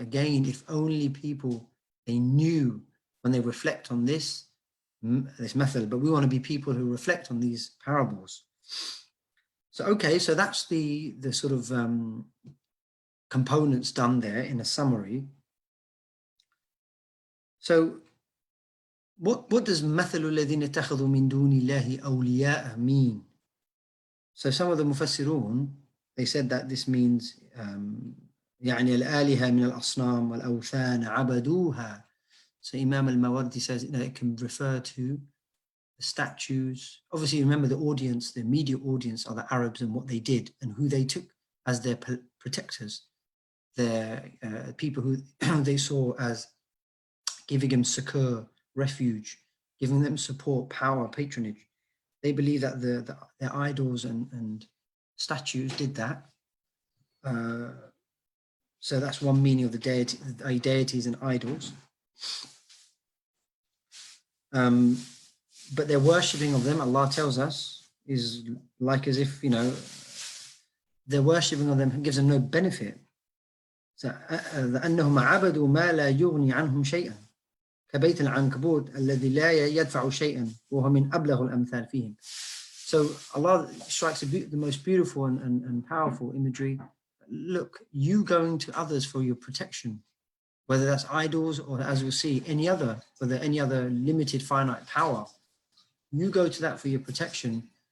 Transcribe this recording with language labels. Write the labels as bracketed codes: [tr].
[en] Again, if only people, they knew when they reflect on this method. But we want to be people who reflect on these parables. So okay, so that's the sort of components done there in a summary. So what does [ar] مثل الذين اتخذوا من دون الله أولياء [en] mean? So some of the mufassirun, they said that this means [ar] يعني الآلهة من الأصنام والأوثان عبدوها. [en] So Imam al-Mawardi says it can refer to the statues. Obviously, remember the audience, the immediate audience are the Arabs and what they did and who they took as their protectors. Their people who they saw as giving them succor, refuge, giving them support, power, patronage. They believe that their idols and statues did that. So that's one meaning of the deities and idols. But their worshipping of them, Allah tells us, is like as if, their worshipping of them gives them no benefit. So [ar] أنهم عبدوا ما لا يغني عنهم شيئا كبيت العنكبوت الذي لا يدفع شيئا وهو من أبلغ الأمثال فيهم. [en] So Allah strikes the most beautiful and powerful imagery. Look, you going to others for your protection, whether that's idols or, as we'll see, any other limited finite power, you go to that for your protection.